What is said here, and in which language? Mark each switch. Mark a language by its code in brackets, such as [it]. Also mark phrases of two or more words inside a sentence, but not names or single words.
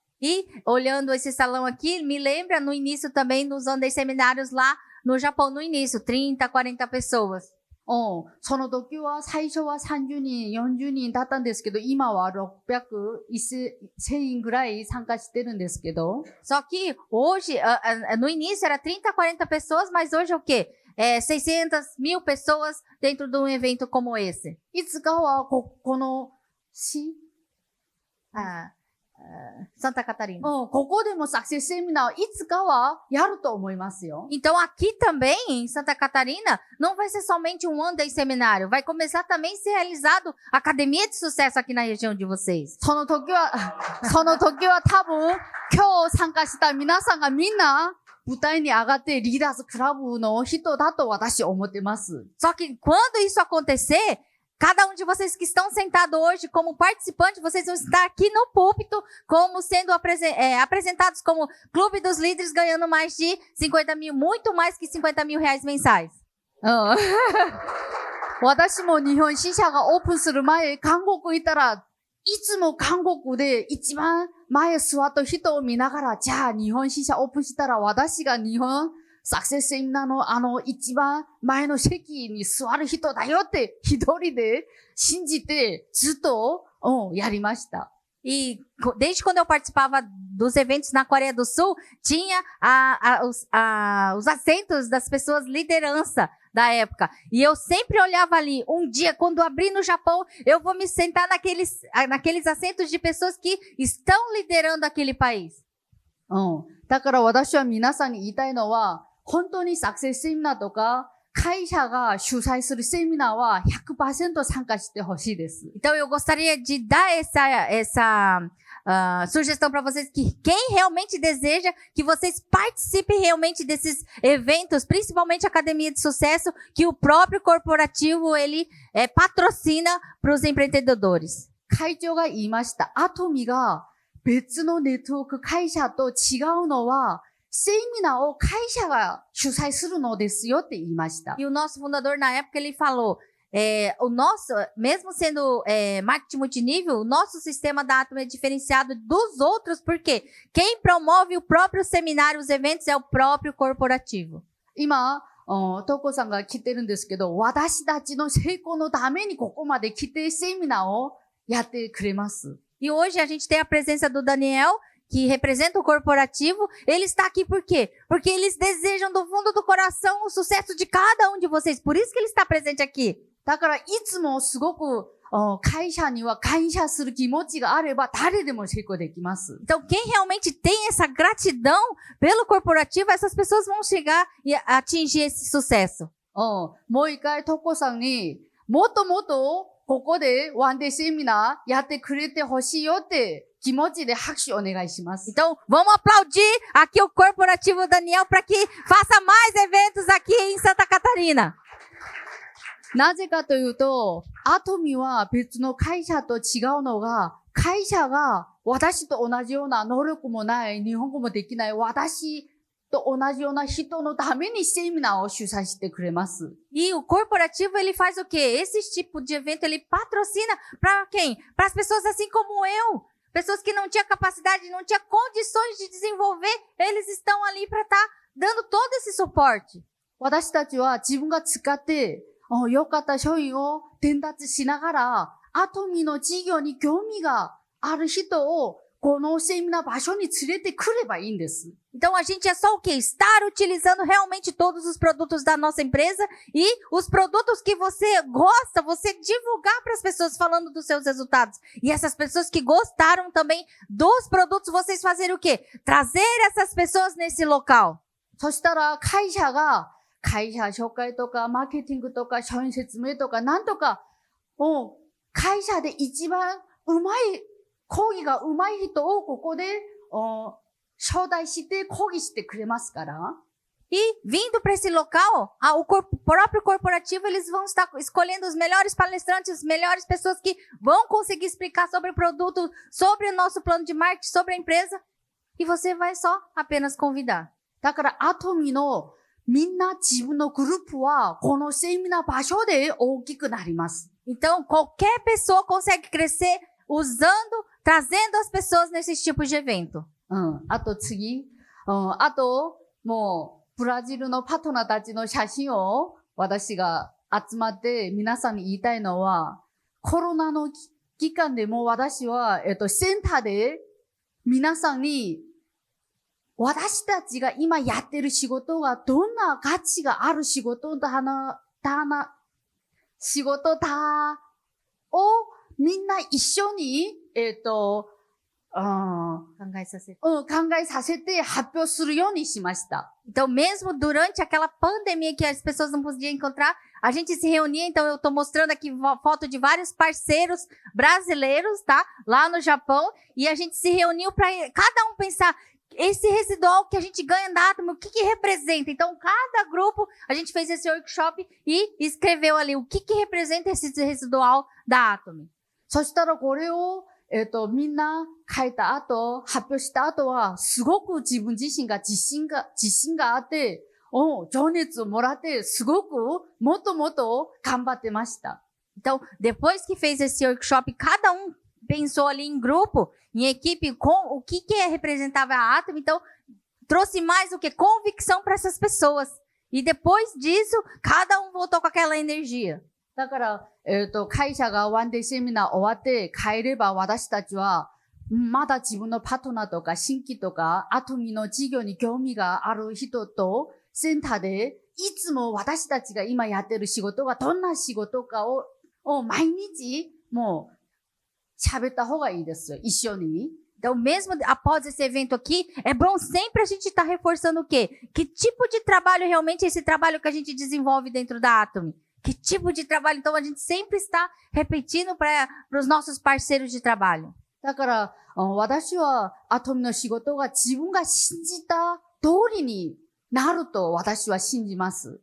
[pt] E olhando esse salão aqui, me lembra no início também nos Andes seminários lá no Japão, no início, 30, 40 pessoas. [ja] その時は最初は30人、40人だったんですけど、今は600、1000人ぐらい参加してるんですけど。 [pt] Só que hoje, no início era 30, 40 pessoas, mas hoje é o quê? 600, 1000 pessoas dentro de um evento como esse. [ja] いつかはこの Santa Catarina. ここでもサクセスセミナーをいつかはやると思いますよ。 [pt] Então, aqui também, em Santa Catarina, não vai ser somente um [en] One Day [pt] seminário. Vai começar também a ser realizado Academia de Sucesso aqui na região de vocês. [ja] その時は多分、今日参加した皆さんがみんな、舞台に上がってリーダーズクラブの人だと私は思ってます。 [pt] Só que quando isso acontecer, cada um de vocês que estão sentados hoje como participante, vocês vão estar aqui no púlpito como sendo apresentados como Clube dos Líderes, ganhando mais de 50 mil, muito mais que 50 mil reais mensais. [ja] 私も日本支社がオープンする前、韓国行ったら、いつも韓国で一番前座った人を見ながら、じゃあ日本支社オープンしたら私が日本サクセスセミナーの一番前の席に座る人だよって一人で信じてずっと、やりました。 [pt] E desde quando eu participava dos eventos na Coreia do Sul, tinha os assentos das pessoas liderança da época. E eu sempre olhava ali, um dia, quando abrir no Japão, eu vou me sentar naqueles assentos de pessoas que estão liderando aquele país. [ja] だから私は皆さんに言いたいのは、本当にサクセスセミナーとか、会社が主催するセミナーは 100% 参加してほしいです。 [pt] Então, eu gostaria de dar essa sugestão para vocês que quem realmente deseja que vocês participem realmente desses eventos, principalmente a Academia de Sucesso, que o próprio corporativo ele patrocina para os empreendedores. [ja] 会長が言いました。アトミが別のネットワーク会社と違うのは、セミナーを会社が主催するのですよって言いました。 [pt] E o nosso fundador, na época, ele falou, o nosso, mesmo sendo marketing multinível, o nosso sistema da Atom é diferenciado dos outros, porque quem promove o próprio seminário, os eventos, é o próprio corporativo. [ja] 今、トコさんが来てるんですけど、私たちの成功のためにここまで来てセミナーをやってくれます。 [pt] E hoje a gente tem a presença do Daniel, que representa o corporativo. Ele está aqui por quê? Porque eles desejam do fundo do coração o sucesso de cada um de vocês. Por isso que ele está presente aqui. [ja] だからいつもすごく会社には感謝する気持ちがあれば誰でも成功できます。 [pt] Então, quem realmente tem essa gratidão pelo corporativo, essas pessoas vão chegar e atingir esse sucesso. [ja] もう一回トコさんにもっともっとここでワンデーセミナーやってくれてほしいよって気持ちで拍手お願いします。 [pt] Então, vamos aplaudir aqui o corporativo Daniel para que faça mais eventos aqui em Santa Catarina. [ja] なぜかというと、アトミは別の会社と違うのが、会社が私と同じような能力もない、日本語もできない私と同じような人のためにセミナーを主催してくれます。 [pt] E o corporativo, ele faz o quê? Esse tipo de evento, ele patrocina para quem? Para as pessoas assim como eu. pessoas que não tinham capacidade, não tinham condições de desenvolver, eles estão ali para estar dando todo esse suporte. [ja] 私たちは自分が使って、良かった商品を伝達しながら、アトミの事業に興味がある人を、このセミナー場所に連れてくればいいんです。 [pt] Então a gente é só o quê? Estar utilizando realmente todos os produtos da nossa empresa e os produtos que você gosta, você divulgar para as pessoas falando dos seus resultados. E essas pessoas que gostaram também dos produtos, vocês fazerem o quê? Trazer essas pessoas nesse local. [ja] そしたら会社紹介とかマーケティングとか商品説明とかなんとか、会社で一番講義が上手い人をここで、招待して講義してくれますから。 [pt] E vindo para esse local, o próprio corporativo, eles vão estar escolhendo os melhores palestrantes, as melhores pessoas que vão conseguir explicar sobre o produto, sobre o nosso plano de marketing, sobre a empresa. E você vai só apenas convidar. [ja] だからアトミのみんな自分のグループはこのセミナー場所で大きくなります。 [pt] Então, qualquer pessoa consegue crescer trazendo as pessoas nesses tipos de evento. [ja] あと次、あと、もう、ブラジルのパートナーたちの写真を私が集まって皆さんに言いたいのは、コロナの期間でも私は、センターで皆さんに私たちが今やってる仕事がどんな価値がある仕事だをみんな一緒に、考えさせて発表するようにしました。 [pt] Então, mesmo durante aquela pandemia que as pessoas não podiam encontrar, a gente se reunia. Então, eu estou mostrando aqui foto de vários parceiros brasileiros, tá? Lá no Japão. E a gente se reuniu para cada um pensar, esse residual que a gente ganha da Atomy, o que representa? Então, cada grupo, a gente fez esse workshop e escreveu ali o que representa esse residual da Atomy. [ja] そしたらこれを、みんな書いた後、発表した後は、すごく自分自身が自信があって、情熱をもらって、すごくもっともっと頑張ってました。 [pt] Então, depois que fez esse workshop, cada um pensou ali em grupo, em equipe, com o que representava a Atomy. Então, trouxe mais o que? Convicção para essas pessoas. E depois disso, cada um voltou com aquela energia. [ja] だから、会社がワンデーセミナー終わって帰れば私たちは、まだ自分のパートナーとか新規とか、アトミの事業に興味がある人と、センターで、いつも私たちが今やってる仕事がどんな仕事かを毎日、もう、喋った方がいいですよ。一緒に。 [pt] Então, mesmo após esse evento aqui, é bom sempre a gente estar reforçando o quê? Que tipo de trabalho realmente é esse trabalho que a gente desenvolve dentro da Atomy? Que tipo de trabalho? Então, a gente sempre está repetindo para os nossos parceiros de trabalho. [ja] だから、私はアトミの仕事が自分が信じた通りになると私は信じます。